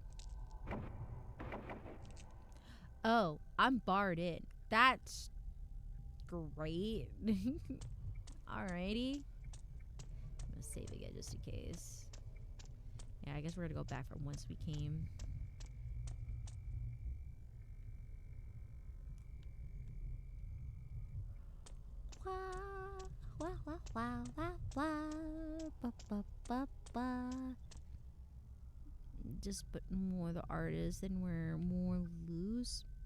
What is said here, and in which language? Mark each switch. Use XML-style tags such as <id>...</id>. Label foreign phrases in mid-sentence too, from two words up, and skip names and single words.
<en>Oh, I'm barred in. That's great. Alrighty. I'm gonna save again just in case. Yeah, I guess we're gonna go back from whence we came. Wow, wow, wow, wow, wow, ba, ba, ba, ba. Just put more the artist and we're more loose.</en>